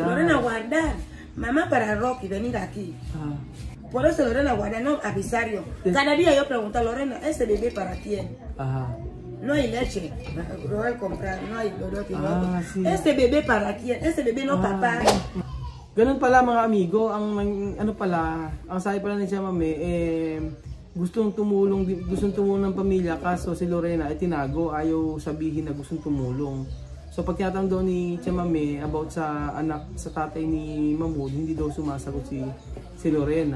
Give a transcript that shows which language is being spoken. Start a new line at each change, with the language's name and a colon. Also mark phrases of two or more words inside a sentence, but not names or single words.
Spanish: Lorena guardar. Mamá para Rocky venir aquí. Por eso Lorena guarda, no avisar yo. Cada día yo pregunto a Lorena, ¿ese bebé para quién? No hay leche, lo voy a comprar, no hay doroti, sí. ¿Este bebé para quién? ¿Este bebé no papá?
Filipino: Ganun pala mga amigo, ang sabi pala ni Chamame, gustong tumulong ng pamilya, kaso si Lorena ay tinago, ayaw sabihin na gustong tumulong. So pag tinatanong daw ni Chamame about sa anak, sa tatay ni Mahmoud, hindi daw sumasagot si Lorena.